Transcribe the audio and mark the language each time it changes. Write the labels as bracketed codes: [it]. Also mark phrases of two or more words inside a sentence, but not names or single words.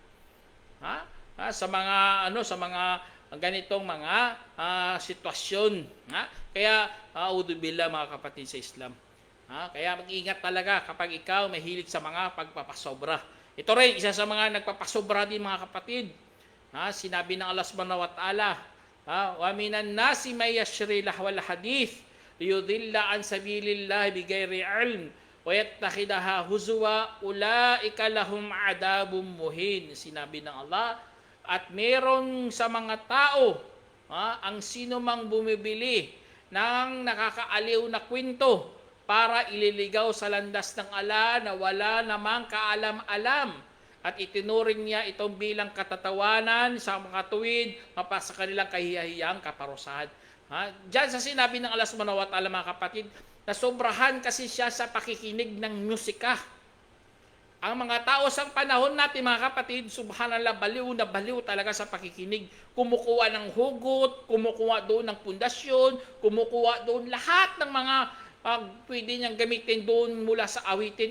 [tl] Sa mga ganitong mga sitwasyon. Kaya, audubillah, mga kapatid sa Islam. Kaya mag-ingat talaga kapag ikaw mahilig sa mga pagpapasobra. Ito rin, isa sa mga nagpapasobra din, mga kapatid. Sinabi ng Allah [ar] سبحانه وتعالى ومن الناس من يشتري لهو الحديث ليضل عن سبيل الله بغير علم ويتخذها هزوا أولئك لهم عذاب مهين. [tl] Sinabi ng Allah, at meron sa mga tao ang sino mang bumibili ng nakakaaliw na kwento para ililigaw sa landas ng Allah na wala namang kaalam-alam. At itinuring niya itong bilang katatawanan sa mga tuwid, mapasa kanilang kahiyahiyang kaparusahan. Diyan sa sinabi ng Allah [ar] سبحانه وتعالى, [tl] mga kapatid, nasobrahan kasi siya sa pakikinig ng musika. Ang mga tao sa panahon natin, mga kapatid, subhanallah, baliw na baliw talaga sa pakikinig. Kumukuha ng hugot, kumukuha doon ng pundasyon, kumukuha doon lahat ng mga pwede niyang gamitin doon mula sa awitin.